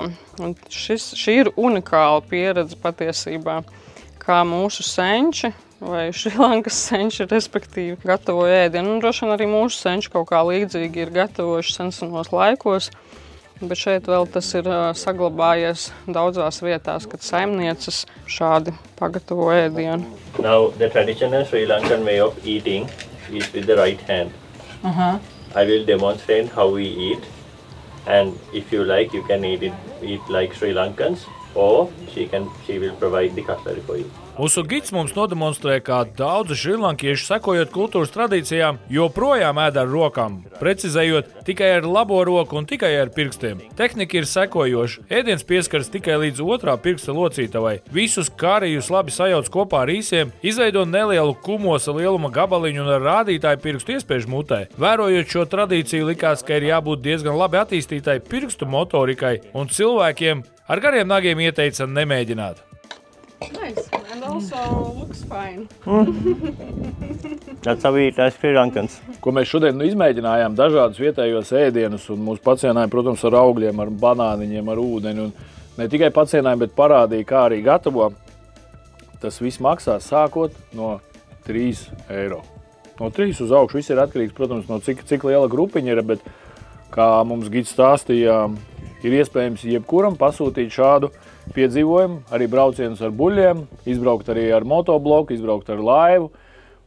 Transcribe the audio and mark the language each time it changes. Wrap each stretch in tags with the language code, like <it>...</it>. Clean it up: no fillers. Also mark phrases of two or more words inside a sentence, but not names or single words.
<lv>Un šī ir unikāla pieredze patiesībā, kā mūsu senči vai Šrilankas senči, respektīvi, gatavoja ēdienu. Un droši vien arī mūsu senči kaut kā līdzīgi ir gatavojuši senos laikos, bet šeit vēl tas ir saglabājies daudzās vietās, kad saimnieces šādi pagatavo ēdienu.</lv> <en>Now, the traditional Sri Lankan way of eating is with the right hand. I will demonstrate how we eat. And if you like, you can eat like Sri Lankans, or she will provide the cutlery for you.</en> <lv>Mūsu gids mums nodemonstrē, kā daudzi šrilankieši, sekojot kultūras tradīcijām, joprojām ēd ar rokām, precizējot tikai ar labo roku un tikai ar pirkstiem. Tehnika ir sekojoša. Ēdiens pieskaras tikai līdz otrā pirksta locītavai. Visus karijus labi sajauc kopā ar īsiem, izveido nelielu kumosa lieluma gabaliņu un ar rādītāju pirkstu iespiež mutē. Vērojot šo tradīciju, likās, ka ir jābūt diezgan labi attīstītai pirkstu motorikai, un cilvēkiem ar gariem nagiem ieteica nemēģināt.</lv> <en>Nice, and also looks fine. That's how we eat as Sri Lankans.</en> <lv>Ko mēs šodien izmēģinājām, dažādus vietējos ēdienus, un mūs pacienāja, protams, ar augļiem, ar banāniņiem, ar ūdeni. Un ne tikai pacienāja, bet parādīja, kā arī gatavo. Tas viss maksā sākot no 3 eiro. No 3 uz augšu viss ir atkarīgs, protams, no cik liela grupiņa ir, bet, kā mums gids stāstīja, ir iespējams jebkuram pasūtīt šādu piedzīvojumu, arī braucienus ar buļļiem, izbraukt arī ar motobloku, izbraukt ar laivu.</lv>